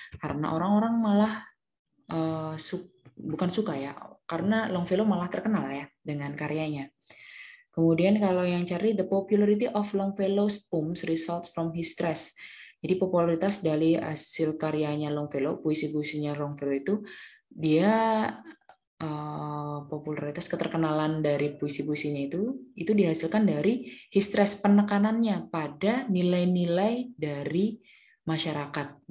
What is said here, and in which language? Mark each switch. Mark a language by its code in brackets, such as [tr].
[id] Karena orang-orang malah bukan suka ya, karena Longfellow malah terkenal ya dengan karyanya. Kemudian kalau yang cari, [en] the popularity of Longfellow's poems results from his stress. [id] Jadi popularitas dari hasil karyanya Longfellow, puisi-puisinya Longfellow itu, dia popularitas keterkenalan dari puisi-puisinya itu dihasilkan dari [en] his stress, [id] penekanannya pada nilai-nilai dari masyarakat.